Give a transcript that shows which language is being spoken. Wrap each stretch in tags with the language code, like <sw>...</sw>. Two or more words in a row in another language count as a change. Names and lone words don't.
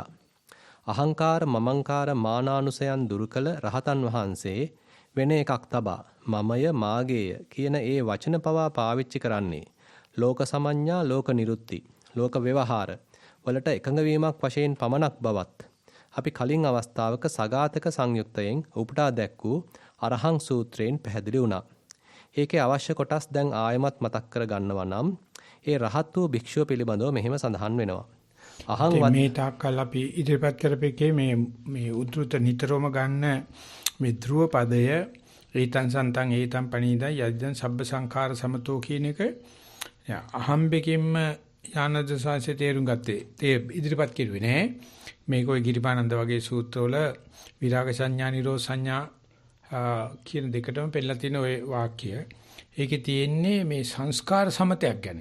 <si>අහංකාර මමංකාර මානානුසයන් දුරු කළ රහතන් වහන්සේ වෙන එකක් තබා මමය මාගේය කියන ඒ වචන පවා පාවිච්චි කරන්නේ ලෝක සමඤ්ඤා ලෝක නිරුත්ති ලෝක ව්‍යවහාර වලට එකඟ වීමක් වශයෙන් පමණක් බවත් අපි කලින් අවස්ථාවක සගාතක සංයුක්තයෙන් උපුටා දැක්වූ අරහං සූත්‍රයෙන් පැහැදිලි වුණා. ඒකේ අවශ්‍ය කොටස් දැන් ආයමත් මතක් කර ගන්නවා නම් ඒ රහත් වූ භික්ෂුව පිළිබඳව මෙහෙම සඳහන් වෙනවා. මේ තාක්කල් අපි ඉදිරිපත් කරපේකේ මේ උද්ෘත නිතරම ගන්න මේ ධ්‍රුව පදය</si> <pi>ඒතං සන්තං ඒතං පණීදා යද්දං සබ්බ සංඛාර සමතෝ</pi> <si>කියන එක අහම්බෙකින්ම ඥානද සාංශේ තේරුම් ගත්තේ. ඒ ඉදිරිපත් කෙරුවේ නෑ. මේක ඔය ගිරිපානන්ද වගේ සූත්‍රවල විරාග සංඥා නිරෝධ සංඥා කියන දෙකටම පෙන්නලා තියෙන ওই වාක්‍ය. ඒකේ තියෙන්නේ මේ සංස්කාර සමතයක් ගැන.</si>